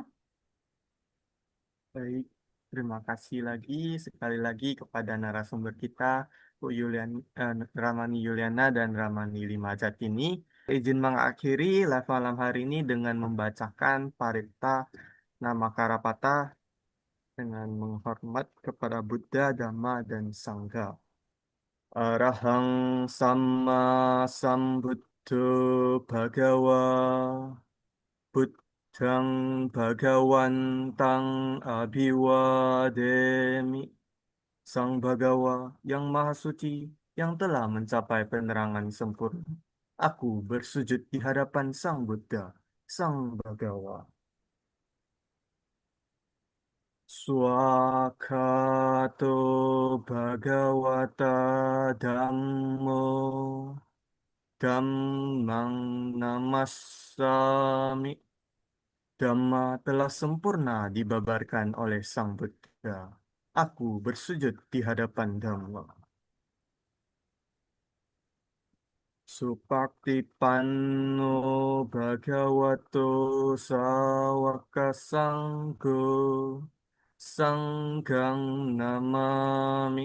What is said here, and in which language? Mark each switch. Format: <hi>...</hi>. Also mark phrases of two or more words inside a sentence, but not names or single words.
<id>Baik, terima kasih sekali lagi kepada narasumber kita, Bu Ramani Yuliana dan Ramani Limajat ini. Izin mengakhiri live malam hari ini dengan membacakan Parita Namakarapata dengan menghormat kepada Buddha, Dhamma, dan Sangha.</id> <pi>Arahang Sama Sambuddho Bhagawa Buddhang Bhagawantang Abhiwademi.</pi> <id>Sang Bhagawa yang Maha Suci yang telah mencapai penerangan sempurna. Aku bersujud di hadapan Sang Buddha, Sang Bhagawa.</id> <pi>Swakato Bhagawata Dhammo Dhammang Namassami.</pi> <id>Dhamma telah sempurna dibabarkan oleh Sang Buddha. Aku bersujud di hadapan Dhamma.</id> <pi>Supaktipanno Bhagavato Sawaka Sanggo Sanggang Namami.</pi>